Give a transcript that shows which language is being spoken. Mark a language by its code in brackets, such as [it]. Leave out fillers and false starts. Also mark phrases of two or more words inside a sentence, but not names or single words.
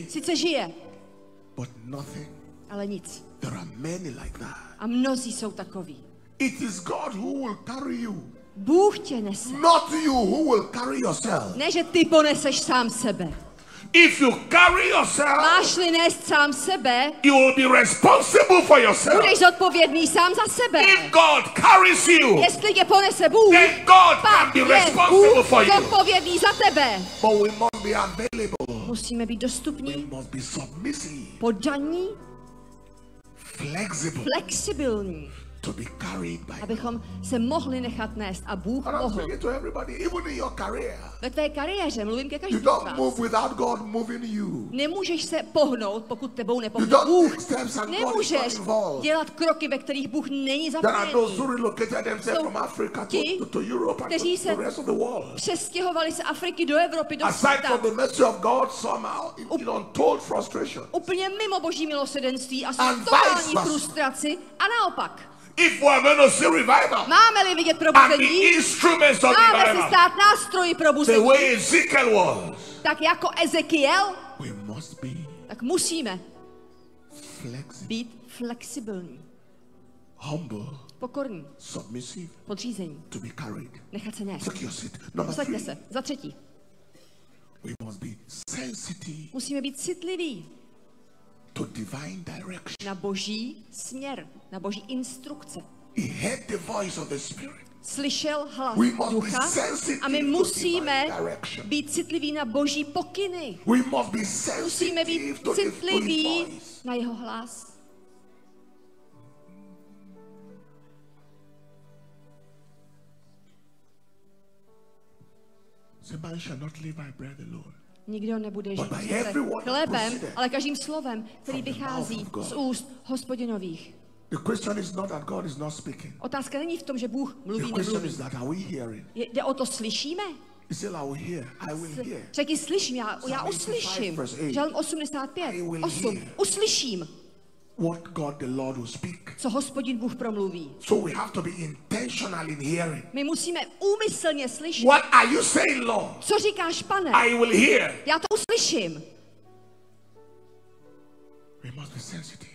[cs] Sice žije, [en] but nothing. [cs] ale nic. [en] There are many like that. [cs] A mnozí jsou takoví. [en] It is God who will carry you, [cs] Bůh tě nese. [en] not you who will carry yourself. [cs] Ne, že ty poneseš sám sebe. [en] If you carry yourself, [cs] Máš-li nést sám sebe, [en] you will be responsible for yourself. [cs] budeš zodpovědný sám za sebe. [en] If God carries you, [cs] Jestli tě ponese Bůh, [en] then God can [cs] pak [en] be [cs] je [en] responsible [cs] Bůh [en] for you. [cs] zodpovědný za tebe. [en] But we must be available. [cs] Musíme být [en] We [cs] dostupní, [en] must be submissive, [cs] poddaní, [en] flexible, [cs] flexibilní [en] to be carried by God. [cs] Abychom se mohli nechat nést a Bůh [en] And I'm [cs] mohl. [en] speaking to everybody, even in your career. [cs] Ve tvé kariéře mluvím ke [en] You [cs] každému z [en] don't [cs] vás. [en] move without God moving you. [cs] Nemůžeš se pohnout, pokud tebou [en] You [cs] nepohne [en] don't [cs] Bůh. [en] take steps and God is not [cs] Nemůžeš [en] involved. [cs] dělat kroky, ve kterých Bůh není [en] There are those who [cs] zapojený. [en] relocated themselves [cs] Jsou [en] from Africa [cs] ti, [en] to Europe and [cs] kteří [en] to [cs] se [en] the rest of the world. [cs] přestěhovali z Afriky do Evropy, do [en] Aside [cs] světa. [en] from the mercy of God, somehow in untold frustration. [cs] Úplně mimo boží milosedenství a [en] And [cs] totální [en] vice versa. [cs] frustraci. A naopak, [en] If we are going to see revival [cs] máme-li vidět [en] and be [cs] probuzení, [en] instruments of [cs] máme se [en] revival, [cs] stát nástroji [en] the [cs] probuzení, [en] way Ezekiel was, [cs] tak jako Ezekiel, [en] we must be [cs] tak musíme [en] flexible, [cs] být flexibilní, [en] humble, [cs] pokorní, [en] submissive, [cs] podřízení, [en] to be carried. [cs] nechat se nést. [en] Take your seat. Number [cs] Posaďte [en] 3, [cs] se. Za třetí, [en] we must be sensitive [cs] musíme být citliví [en] to divine direction. [cs] na boží směr, na boží instrukce. [en] He heard the voice of the Spirit. [cs] Slyšel hlas [en] We must be [cs] ducha [en] sensitive [cs] a my [en] to [cs] musíme [en] divine direction. [cs] být citliví na boží pokyny. [en] We must be [cs] Musíme [en] sensitive [cs] být [en] to his [cs] citliví [en] voice. [cs] na jeho hlas. [en] The man shall not live by bread alone. [cs] Nikdo nebude žít [en] But by [cs] přece [en] every word that [cs] chlebem, [en] proceeded [cs] ale každým slovem, který [en] from the [cs] vychází [en] mouth of God. [cs] z úst Hospodinových. [en] The question is not that God is not speaking. [cs] Otázka není v tom, že Bůh [en] The [cs] mluví, [en] question [cs] nemluví. [en] is that are we hearing? [cs] Jde o to, slyšíme? [en] He said, I will hear. I will hear. [cs] Řekni, slyším, já [en] 85 [cs] uslyším. [en] verse 8. [cs] Žalm 85, [en] I will [cs] 8. [en] hear. [cs] Uslyším, [en] What God the Lord will speak. [cs] co Hospodin Bůh promluví. [en] So we have to be intentional in hearing. [cs] My musíme úmyslně slyšet. [en] What are you saying, Lord? [cs] Co říkáš, pane? [en] I will hear. [cs] Já to uslyším. [en] We must be sensitive.